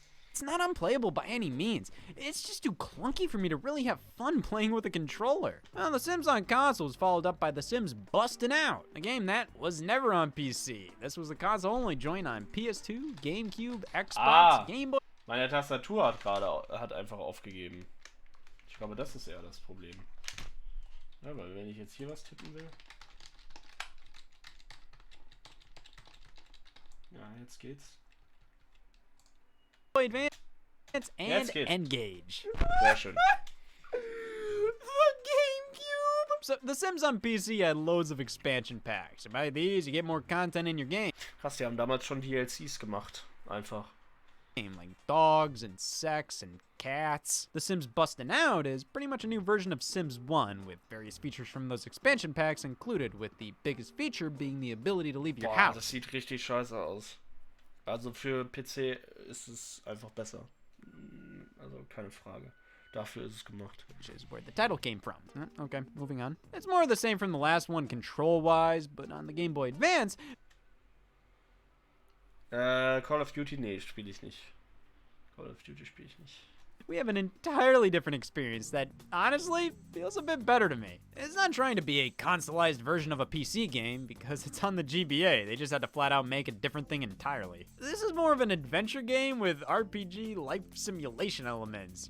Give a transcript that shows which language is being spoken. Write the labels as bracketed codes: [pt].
[en] It's not unplayable by any means. It's just too clunky for me to really have fun playing with a controller. Well, The Sims on console was followed up by The Sims Bustin' Out, a game that was never on PC. This was a console-only joint on PS2, GameCube, Xbox, Game Boy... [de] Meine Tastatur hat einfach aufgegeben. Ich glaube, das ist eher das Problem. Ja, weil wenn ich jetzt hier was tippen will. Ja, jetzt geht's. [en] Advance and Engage. [de] Sehr schön. [en] The GameCube! So, The Sims on PC had loads of expansion packs. And by these, you get more content in your game. [de] Krass, die haben damals schon DLCs gemacht. Einfach. [en] Like dogs and sex and cats. The Sims Bustin' Out is pretty much a new version of Sims 1 with various features from those expansion packs included, with the biggest feature being the ability to leave your house. [de] Das sieht richtig scheiße aus. Also für PC ist es einfach besser. Also keine Frage. Dafür ist es gemacht. [en] Which is where the title came from. Okay, moving on. It's more of the same from the last one control-wise, but on the Game Boy Advance... [de] Call of Duty, nee, spiele ich nicht. Call of Duty spiele ich nicht. [en] We have an entirely different experience that, honestly, feels a bit better to me. It's not trying to be a consoleized version of a PC game, because it's on the GBA. They just had to flat out make a different thing entirely. This is more of an adventure game with RPG life simulation elements.